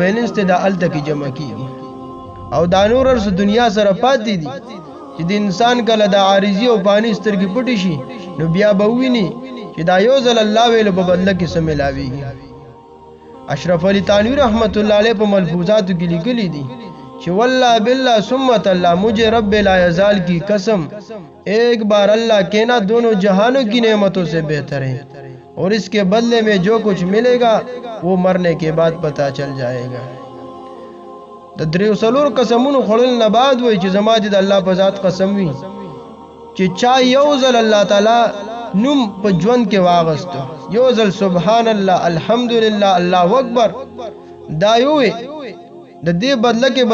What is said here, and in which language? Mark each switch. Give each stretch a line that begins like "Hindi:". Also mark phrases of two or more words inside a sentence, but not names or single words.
Pashto: بیلنس ته د الته کې جمع کیږي او دا نور ورس دنیا سره پاتې دي چې د انسان کله د عارضی او پانی سترګې پټې شي نو بیا به ویني چې دا یو ځل الله ویل په بدله کې سم ملاويږي اشرف علی تانوی رحمت الله علیه په ملفوظاتو کې لیکلي دي
Urdu: کہ
Arabic: واللہ باللہ
Urdu: سمت اللہ مجھے رب لا یزال کی قسم ایک بار اللہ کہنا دونوں جہانوں کی نعمتوں سے بہتر ہے اور اس کے بدلے میں جو کچھ ملے گا وہ مرنے کے بعد پتہ چل جائے گا
Pashto: د دریو سلور قسمونو خړل نه بعد وای چې زما د الله په ذات قسم وي چې چا یو ځل الله تعالی نوم په ژوند کې واغستو یو ځل
Arabic: سبحان الله الحمدلله الله اکبر
Pashto: دا یو د دې بدله کې